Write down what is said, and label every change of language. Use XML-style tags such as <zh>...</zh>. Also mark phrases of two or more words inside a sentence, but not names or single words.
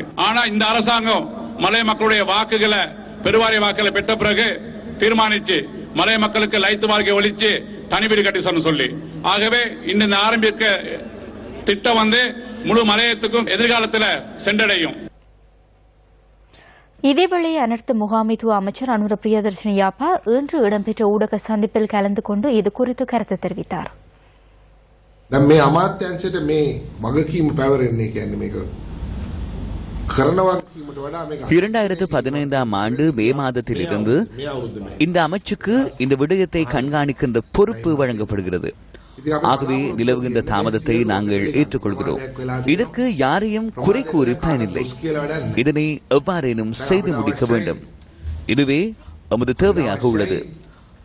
<ta>ஆனா இந்த அரசாங்கம் மலைய மக்களுடைய வாக்குகளை, பெருவாரிய வாக்குகளை பெற்ற பிறகு தீர்மானிச்சு மலைய மக்களுக்கு லைத்து வாழ்க்கை ஒழிச்சு தனி வீடு கட்டி சொல்லி, ஆகவே இந்த ஆரம்பிக்க திட்டம் வந்து முழு மலையத்துக்கும் எதிர்காலத்தில் சென்றடையும். இதேவேளை அனர்த்த முகாமைத்துவ அமைச்சர் அனுர பிரியதர்ஷினி யாப்பா இன்று இடம்பெற்ற ஊடக சந்திப்பில் கலந்து கொண்டு இது குறித்து கருத்து தெரிவித்தார்.</ta> <si>මේ අමාත්‍යංශයට මේ වගකීම පැවරෙන්නේ කියන්නේ මේක කරන වගකීමට වඩා මේක</si> <ta>2015ஆம் ஆண்டு மே மாதத்திலிருந்து இந்த அமைச்சுக்கு இந்த விடயத்தை கண்காணிக்கின்ற பொறுப்பு வழங்கப்படுகிறது. ஆகவே நிலவுகின்ற தாமதத்தை நாங்கள் ஏற்றுக்கொள்கிறோம். இதற்கு யாரையும் குறை கூறி பயனில்லை. இதனை எவ்வாறேனும் செய்து முடிக்க வேண்டும், இதுவே நமது தேவையாக உள்ளது.</ta>